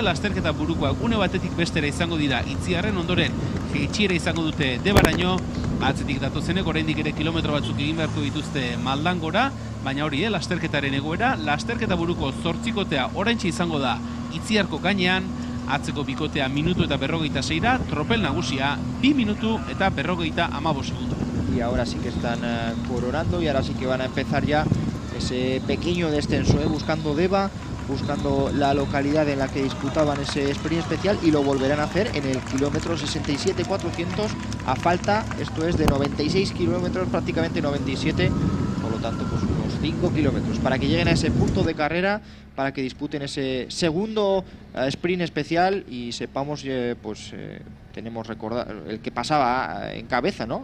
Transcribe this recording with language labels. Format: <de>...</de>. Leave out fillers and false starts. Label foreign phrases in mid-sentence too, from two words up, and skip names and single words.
<eu>Lasterketa burukoak une batetik bestera izango dira Itziarren, ondoren jeitxiera izango dute Debaraino, atzetik datozenek oraindik ere kilometro batzuk egin beharko dituzte Maldangora, baina hori, lasterketaren egoera, lasterketa buruko zortzikotea oraintxe izango da Itziarko gainean, atzeko bikotea minutu eta 46ra, tropel nagusia 2 minutu eta 55 segundo.</eu> <es>Y ahora sí que están coronando, y ahora sí que van a empezar ya ese pequeño descenso, buscando Deva, buscando la localidad en la que disputaban ese sprint especial, y lo volverán a hacer en el kilómetro 67.400 a falta, esto es de 96 kilómetros, prácticamente 97, por lo tanto pues unos 5 kilómetros para que lleguen a ese punto de carrera, para que disputen ese segundo sprint especial y sepamos tenemos recordar el que pasaba en cabeza, ¿no?</es>